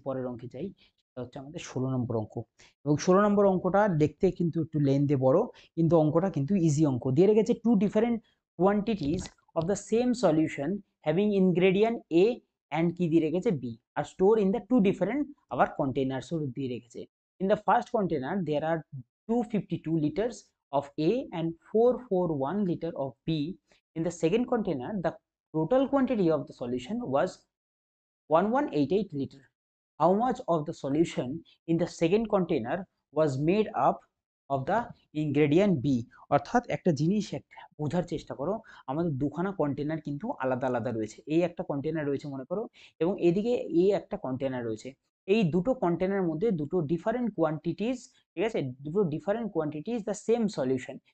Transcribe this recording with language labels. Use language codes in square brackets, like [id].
[bn] পরের অঙ্কে যাই, সেটা হচ্ছে আমাদের 16 নম্বর অঙ্ক। এবং 16 নম্বর অঙ্কটা দেখতে কিন্তু একটু লেন্থে বড়, কিন্তু অঙ্কটা কিন্তু ইজি অঙ্ক। দিয়ে রেখেছে [en] two different quantities of the same solution having ingredient A and [bn] কি দিয়ে রেখেছে [en] B are store in the two different [bn] আবার [en] কন্টেনার্সও দিয়ে রেখেছে। In the first container, there are 252 liters of A and 441 liter of B. In the second container, the total quantity of the solution was 1188 liter. How much of the solution in the second container was made up of the ingredient B. [bn] অর্থাৎ একটা জিনিস বোঝার চেষ্টা করো, আমাদের দুখানা container কিন্তু আলাদা আলাদা রয়েছে। এই একটা কন্টেনার রয়েছে মনে করো, এবং এদিকে এই একটা কন্টেনার রয়েছে। এই দুটো কন্টেনারের মধ্যে দুটো ডিফারেন্ট কোয়ান্টিটিস, ঠিক আছে, দুটো different quantities [en] The same solution.